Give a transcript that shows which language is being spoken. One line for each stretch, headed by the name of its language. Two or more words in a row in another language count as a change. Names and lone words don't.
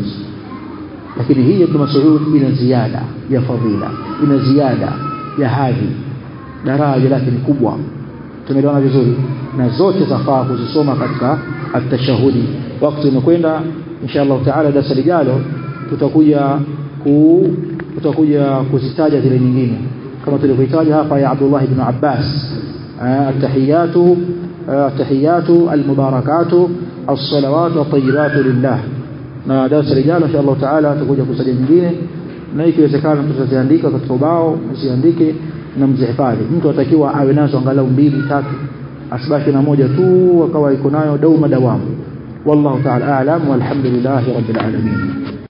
Swahili: Lakini hii ya Mas'ud ina ziada ya fadhila, ina ziada ya hadhi, daraja lake ni kubwa. Tumeelewana vizuri, na zote zafaa kuzisoma katika at-tashahudi. Wakati umekwenda,
Arabic: إن شاء الله تعالى
Swahili: darasa lijalo tutakuja kuzitaja zile nyingine kama tulivyotaja hapa ya Abdullah ibn Abbas,
Arabic: التحيات المباركات الصلوات الطيبات لله.
Swahili: Na darasa lijalo
Arabic: إن شاء الله تعالى
Swahili: tutakuja kusaja nyingine, na ikiwezekana tutaziandika katika ubao, msiandike na mzihifadhi. Mtu atakiwa awe nazo angalau 2 3, asibaki na moja tu akawa iko nayo
Arabic: دوما دواما. والله تعالى أعلم والحمد لله رب العالمين.